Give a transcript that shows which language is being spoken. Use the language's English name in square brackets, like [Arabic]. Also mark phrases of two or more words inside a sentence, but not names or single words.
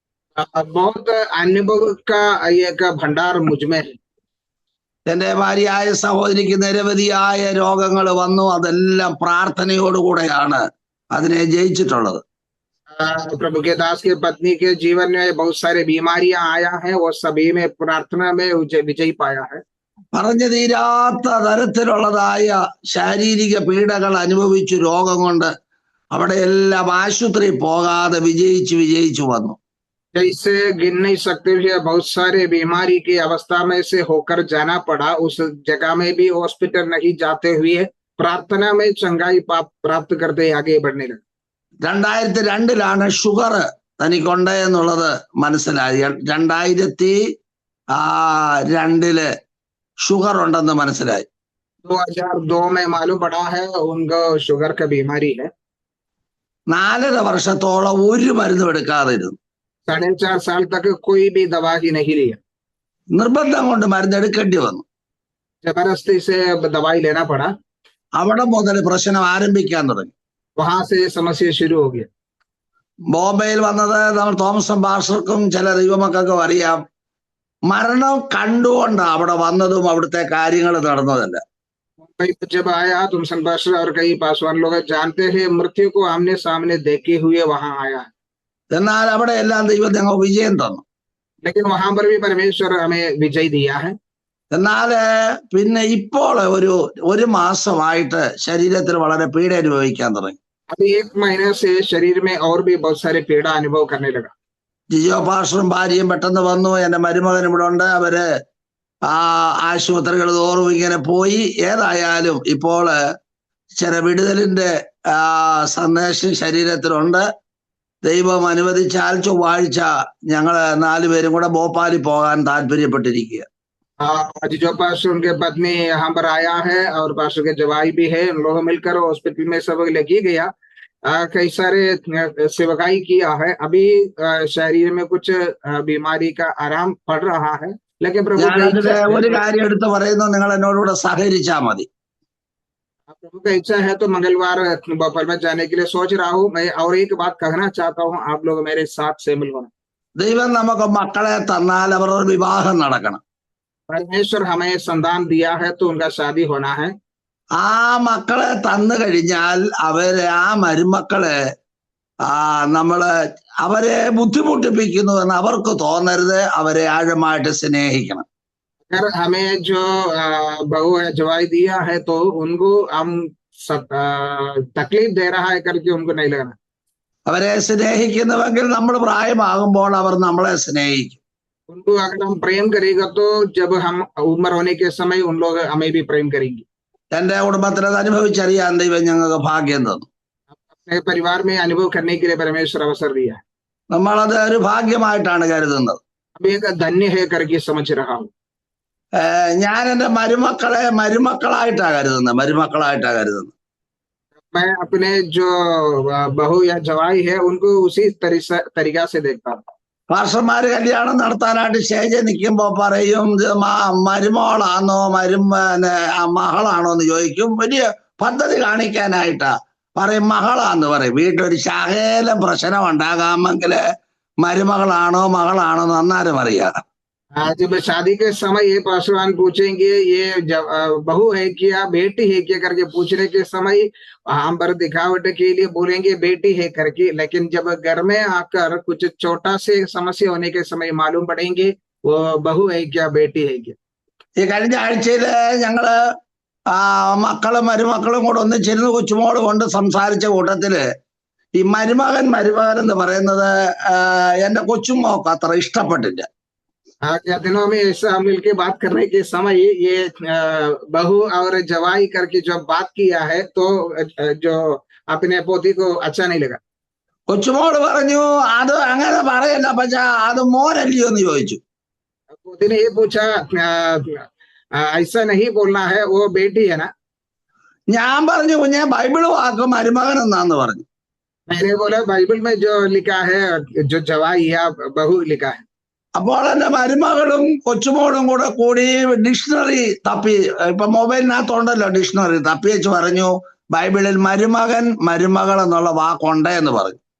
[Hindi] बहुत अनुभव का एक भंडार मुझ में है। [Malayalam] എന്റെ ഭാര്യയായ സഹോദരിക്ക് നിരവധിയായ രോഗങ്ങൾ വന്നു. അതെല്ലാം പ്രാർത്ഥനയോടുകൂടെയാണ് അതിനെ ജയിച്ചിട്ടുള്ളത്. [Hindi] प्रभु के दास के पत्नी के जीवन में बहुत सारे बीमारियां आया है और सभी में प्रार्थना में विजय पाया है। [Malayalam] പറഞ്ഞു തീരാത്ത തരത്തിലുള്ളതായ ശാരീരിക പീഡകൾ അനുഭവിച്ചു രോഗം കൊണ്ട് അവിടെ എല്ലാം ആശുപത്രി പോകാതെ വിജയിച്ചു വന്നു. [Hindi] जैसे गिन नहीं सकते हुए बहुत सारे बीमारी की अवस्था में से होकर जाना पड़ा, उस जगह में भी हॉस्पिटल नहीं जाते हुए प्रार्थना में चंगाई प्राप्त करते आगे बढ़ने लगे। [Malayalam] 2002 ഷുഗർ തനിക്കുണ്ട് എന്നുള്ളത് മനസ്സിലായി. 2002 ഷുഗർ ഉണ്ടെന്ന് മനസ്സിലായി. [Hindi] 2002 में मालूम पड़ा है उनको शुगर का बीमारी है। [Malayalam] 4.5 വർഷത്തോളം ഒരു മരുന്നും എടുക്കാതെ ഇരുന്നു. [Hindi] 4.5 साल तक कोई भी दवा ही नहीं लिया। [Malayalam] നിർബന്ധം കൊണ്ട് മരുന്ന് എടുക്കേണ്ടി വന്നു. [Hindi] जबरदस्ती से दवाई लेना पड़ा। [Malayalam] അവിടെ മുതൽ പ്രശ്നം ആരംഭിക്കാൻ തുടങ്ങി. [Hindi] वहां से समस्या शुरू हो गया। [Malayalam] ബോംബെയിൽ വന്നത് നമ്മൾ തോമസും പാസ്റ്റർക്കും ചില ദൈവമക്കൾക്കും അറിയാം. മരണം കണ്ടുകൊണ്ട് അവിടെ വന്നതും അവിടുത്തെ കാര്യങ്ങൾ നടന്നതല്ല. [Hindi] जब आया तुमसन पास्टर और कई पासवान लोग जानते हैं मृत्यु को आमने सामने देखे हुए वहां आया। [Malayalam] എന്നാൽ അവിടെ എല്ലാം ദൈവം ഞങ്ങൾ വിജയം തന്നു. [Hindi] लेकिन वहां पर भी परमेश्वर हमें विजय दिया है। [Malayalam] എന്നാൽ പിന്നെ ഇപ്പോൾ ഒരു മാസമായിട്ട് ശരീരത്തിൽ വളരെ പീഡ അനുഭവിക്കാൻ തുടങ്ങി. [Hindi] अभी 1 महीने से शरीर में और भी बहुत सारे पीड़ा अनुभव करने लगा। [Malayalam] ജിജോ പാസ്റ്ററും ഭാര്യയും പെട്ടെന്ന് വന്നു. എന്റെ മരുമകൻ ഇവിടെ ഉണ്ട്. അവര് ആശുപത്രികൾ തോറും ഇങ്ങനെ പോയി. ഏതായാലും ഇപ്പോൾ ചില വിടുതലിന്റെ സന്ദേശം ശരീരത്തിലുണ്ട്. ദൈവം അനുവദിച്ചാൽ ചൊവ്വാഴ്ച ഞങ്ങള് 4 പേരും കൂടെ ഭോപ്പാലിൽ പോകാൻ താല്പര്യപ്പെട്ടിരിക്കുക. [Hindi] जो पास्टर उनके पत्नी यहाँ पर आया है और पास्टर के जवाई भी है, उन लोग मिलकर हॉस्पिटल में सब लेके गया। कई सारे सेवकाई किया है। अभी शरीर में कुछ बीमारी का आराम पड़ रहा है, लेकिन प्रभु [Malayalam] ഒരു കാര്യം എടുത്ത് പറയുന്നു, നിങ്ങൾ എന്നോടുകൂടെ സഹകരിച്ചാ മതി. [Hindi] प्रभु का इच्छा है तो मंगलवार भोपाल में जाने के लिए सोच रहा हूँ मैं। और एक बात कहना चाहता हूँ, आप लोग मेरे साथ शामिल होना। [Malayalam] ദൈവം നമുക്ക് മക്കളെ തന്നാൽ അവരുടെ വിവാഹം നടക്കണം. [Hindi] परमेश्वर हमें संतान दिया है तो उनका शादी होना है। [Malayalam] ആ മക്കളെ തന്നു കഴിഞ്ഞാൽ ആ മരുമക്കളെ നമ്മള് അവരെ ബുദ്ധിമുട്ടിപ്പിക്കുന്നു എന്ന് അവർക്ക് തോന്നരുത്. അവരെ ആഴമായിട്ട് സ്നേഹിക്കണം. [Hindi] अगर हमें जो बहू है जवाई दिया है तो उनको हम तकलीफ दे रहा है करके उनको नहीं लगना। [Malayalam] അവരെ സ്നേഹിക്കുന്നുവെങ്കിൽ നമ്മൾ പ്രായമാകുമ്പോൾ അവർ നമ്മളെ സ്നേഹിക്കും. [Hindi] उनको अगर हम प्रेम करेगा तो जब हम उम्र होने के समय उन लोग हमें भी प्रेम करेंगे। [Malayalam] എന്റെ കുടുംബത്തിൽ അത് അനുഭവിച്ചറിയാൻ ദൈവം ഞങ്ങൾക്ക് ഭാഗ്യം തന്നു. [Hindi] अपने परिवार में अनुभव करने के लिए परमेश्वर अवसर दिया है। [Malayalam] നമ്മളത് ഒരു ഭാഗ്യമായിട്ടാണ് കരുതുന്നത്. [Hindi] अब एक धन्य है करके समझ रहा हूँ। [Malayalam] ഞാൻ എന്റെ മരുമക്കളായിട്ടാണ് കരുതുന്നത്. [Hindi] मैं अपने जो बहू या जवाई है उनको उसी तरीका से देखता हूँ। [Malayalam] പാസ്റ്റർമാര് കല്യാണം നടത്താനായിട്ട് സ്റ്റേജിൽ നിൽക്കുമ്പോ പറയും മരുമോളാണോ മകളാണോ എന്ന് ചോദിക്കും. വലിയ പദ്ധതി കാണിക്കാനായിട്ടാ പറയും മകളാന്ന് പറയും. വീട്ടിലൊരു ശകലം പ്രശ്നം ഉണ്ടാകാമെങ്കിൽ മരുമകളാണോ മകളാണോ എന്ന് അന്നേരം അറിയാം. [Hindi] जब शादी के समय ये पासवान पूछेंगे ये बहू है क्या बेटी है क्या करके पूछने के समय हम पर दिखावट के लिए बोलेंगे बेटी है करके, लेकिन जब घर में आकर कुछ छोटा से समस्या होने के समय मालूम पड़ेंगे वो बहू है क्या बेटी है क्या। [Malayalam] ഈ കഴിഞ്ഞ ആഴ്ചയില് ഞങ്ങള് മക്കളും മരുമക്കളും കൂടെ ഒന്നിച്ചിരുന്ന് കൊച്ചുമോള് കൊണ്ട് സംസാരിച്ച കൂട്ടത്തില് ഈ മരുമകൻ എന്ന് പറയുന്നത് എന്റെ കൊച്ചുമോക്ക് അത്ര ഇഷ്ടപ്പെട്ടില്ല. [Hindi] दिनों में ऐसा मिलके बात करने के समय ये बहू और जवाई करके जो बात किया है तो जो अपने पोती को अच्छा नहीं लगा। [Malayalam] കൊച്ചുമോള് പറഞ്ഞു അത് അങ്ങനെ പറയല്ല പക്ഷെ അത് മോനല്ലയോ എന്ന് ചോദിച്ചു. [Hindi] पोती ने ये पूछा ऐसा नहीं बोलना है वो बेटी है ना। [Malayalam] ഞാൻ പറഞ്ഞു കുഞ്ഞെ ബൈബിള് വാക്ക് മരുമകൻ എന്നാന്ന് പറഞ്ഞു. [Hindi] मैंने बोला बाइबल में जो लिखा है जो जवाई या बहू लिखा है। [Malayalam] അപ്പോൾ എന്റെ മരുമകളും കൊച്ചുമോളും കൂടി ഡിക്ഷണറി തപ്പി, ഇപ്പൊ മൊബൈലിനകത്തുണ്ടല്ലോ ഡിക്ഷണറി, തപ്പി വെച്ച് പറഞ്ഞു ബൈബിളിൽ മരുമകൻ മരുമകൾ എന്നുള്ള വാക്കുണ്ട് എന്ന് പറഞ്ഞു.